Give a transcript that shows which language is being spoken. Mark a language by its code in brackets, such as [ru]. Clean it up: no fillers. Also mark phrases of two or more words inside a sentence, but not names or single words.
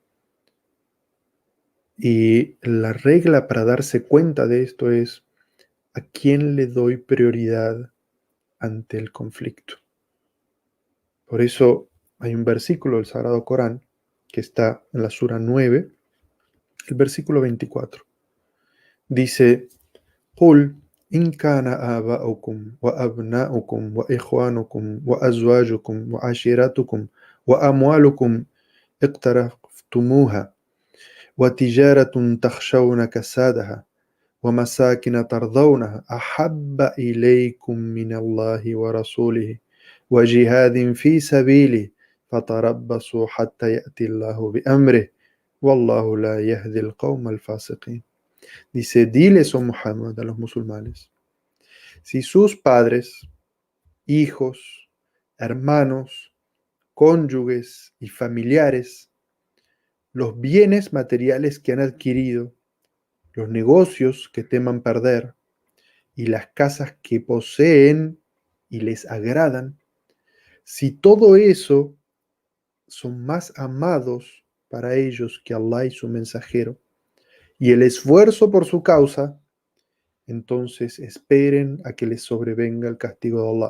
[es] Y la regla para darse cuenta de esto es a quién le doy prioridad ante el conflicto. Por eso hay un versículo del Sagrado Corán que está en la Sura 9, el versículo 24. Dice, [ar] قل إن كان آباؤكم وأبناؤكم وإخوانكم وأزواجكم وعشيرتكم وأموالكم اقترفتموها وتجارة تخشون كسادها ومساكن ترضونها أحب إليكم من الله ورسوله وجهاد في سبيله فتربصوا حتى يأتي الله بأمره والله لا يهدي القوم الفاسقين. [es] Dice, diles, oh Muhammad, a los musulmanes, si sus padres, hijos, hermanos, cónyuges y familiares, los bienes materiales que han adquirido, los negocios que teman perder y las casas que poseen y les agradan, si todo eso son más amados para ellos que Allah y su mensajero, y el esfuerzo por su causa, entonces esperen a que les sobrevenga el castigo de Allah.